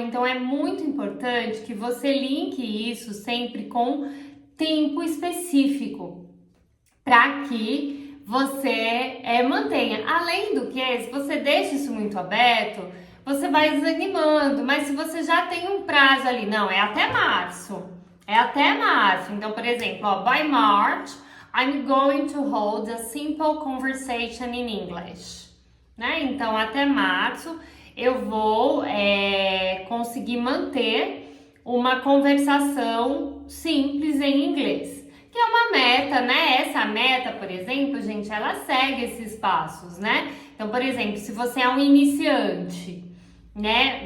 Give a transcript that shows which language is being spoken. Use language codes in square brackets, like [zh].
[pt] Então é muito importante que você linke isso sempre com tempo específico, para que você mantenha. Além do que, se você deixa isso muito aberto, você vai desanimando, mas se você já tem um prazo ali, não, é até março. Então, por exemplo, [en] by March, I'm going to hold a simple conversation in English, né? [pt] Então, até março, eu vou conseguir manter uma conversação simples em inglês, que é uma meta, né? Essa meta, por exemplo, gente, ela segue esses passos, né? Então, por exemplo, se você é um iniciante, né?